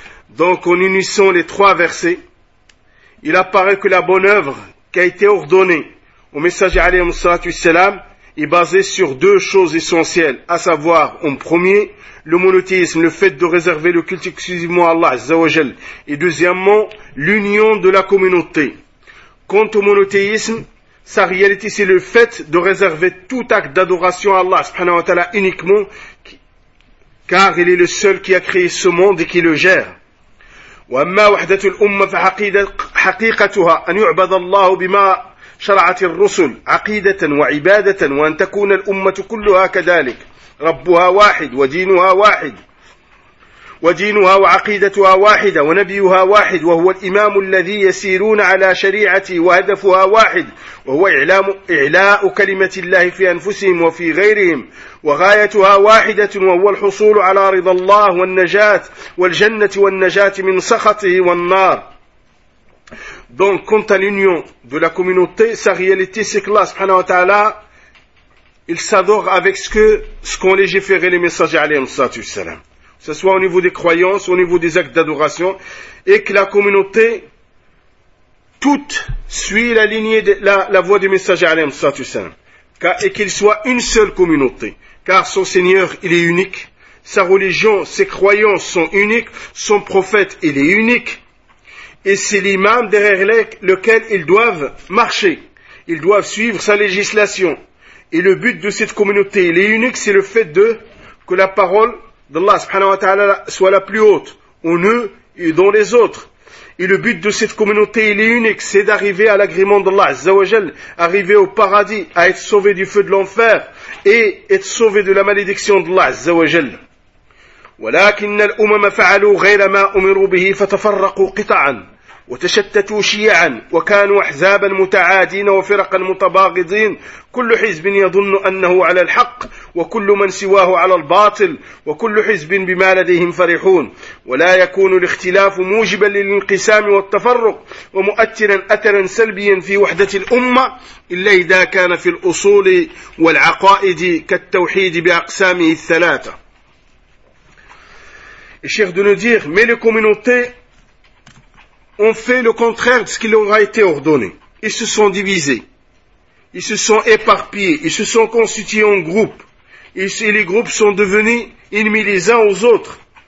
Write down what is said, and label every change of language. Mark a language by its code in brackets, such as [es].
[fr] Donc, en unissant les trois versets, il apparaît que la bonne œuvre qui a été ordonnée au messager alayhi salatu wassalam est basée sur deux choses essentielles, à savoir, en premier, le monothéisme, le fait de réserver le culte exclusivement à Allah Azza wa Jal, et deuxièmement, l'union de la communauté. Quant au monothéisme, sa réalité, c'est le fait de réserver tout acte d'adoration à Allah subhanahu wa ta'ala uniquement, car il est le seul qui a créé ce monde et qui le gère. [ar] وأما وحدة الأمة فحقيقتها أن يعبد الله بما شرعت الرسل عقيدة وعبادة، وأن تكون الأمة كلها كذلك، ربها واحد ودينها واحد، ودينها وعقيدتها واحدة ونبيها واحد، وهو الإمام الذي يسيرون على شريعته، وهدفها واحد، وهو إعلاء كلمة الله في أنفسهم وفي غيرهم، وغايتها واحدة، وهو الحصول على رضا الله والنجاة والجنة والنجاة من سخطه والنار. [fr] Donc quant à l'union de la communauté, sa réalité c'est que Allah subhanahu wa ta'ala il s'adore avec ce qu'ont légiféré les messagers alayhi salatu wassalam, que ce soit au niveau des croyances, au niveau des actes d'adoration, et que la communauté toute suit la lignée de la voie du messager alayhi salatu wassalam, et qu'il soit une seule communauté, car son Seigneur il est unique, sa religion, ses croyances sont uniques, son prophète il est unique, et c'est l'imam derrière lequel ils doivent marcher, ils doivent suivre sa législation. Et le but de cette communauté il est unique, c'est le fait de que la parole d'Allah subhanahu wa ta'ala soit la plus haute en eux et dans les autres. Et le but de cette communauté il est unique, c'est d'arriver à l'agrément d'Allah azza wa jal, arriver au paradis, à être sauvé du feu de l'enfer et être sauvé de la malédiction d'Allah azza wa jal. [ar] ولكن الأمم فعلوا غير ما أمروا به فتفرقوا قطعا وتشتتوا شيعا وكانوا أحزابا متعادين وفرقا متباغضين كل حزب يظن أنه على الحق وكل من سواه على الباطل وكل حزب بما لديهم فرحون ولا يكون الاختلاف موجبا للانقسام والتفرق ومؤثرا أثرا سلبيا في وحدة الأمة إلا إذا كان في الأصول والعقائد كالتوحيد بأقسامه الثلاثة. [fr] Et cher de nous dire, mais les communautés ont fait le contraire de ce qui leur a été ordonné. Ils se sont divisés, ils se sont éparpillés, ils se sont constitués en groupes, et les groupes sont devenus ennemis les uns aux autres.